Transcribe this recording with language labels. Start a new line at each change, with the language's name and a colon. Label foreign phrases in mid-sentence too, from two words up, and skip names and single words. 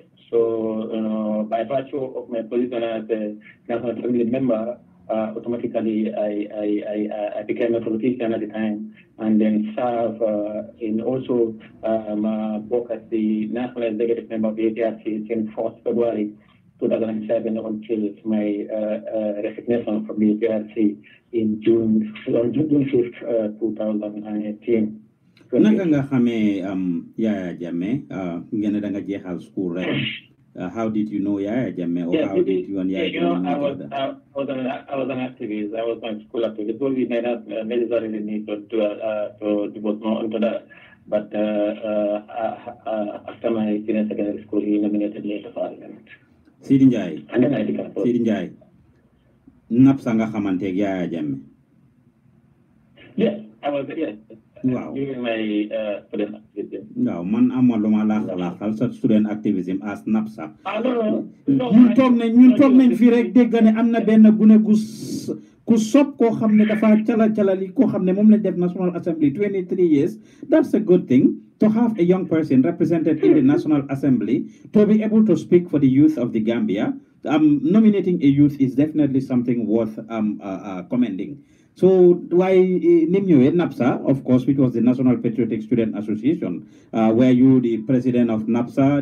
English: So, by virtue of my position as a National Assembly member, automatically I became a politician at the time, and then served in also work as the National Executive Member of the APRC since 4th February 2007 until my resignation from the APRC in June 5th, 2018.
Wolof: Naka nga xamee Yaya Jammeh ngeen da nga jeexal school rek
English: how did you know Yaya Jammeh
Wolof: or how did you and Yaya Jammeh
English: I was an activist. I was an school activist. So we may not necessarily need to devote more into that. But after my senior secondary school, he nominated me to Parliament. Seedy Njie. And then I became Seedy Njie.
Wolof: Nap sa nga xamanteeg Yaya Jammeh.
English: Yes, I was, yes. Wow. During my student activism. No,
Wolof: man amaluma la sa
English: student activism as NAPSA. No.
Wolof: ñun toog nañ fi rek dégg ne am na benn gune ku sopp koo xam ne dafa calali koo xam ne moom lañ def National Assembly 23 years.
English: That's a good thing to have a young person represented in the National Assembly to be able to speak for the youth of the Gambia. Nominating a youth is definitely something worth commending. So why NAPSA, of course, which was the National Patriotic Student Association, were you the president of NAPSA?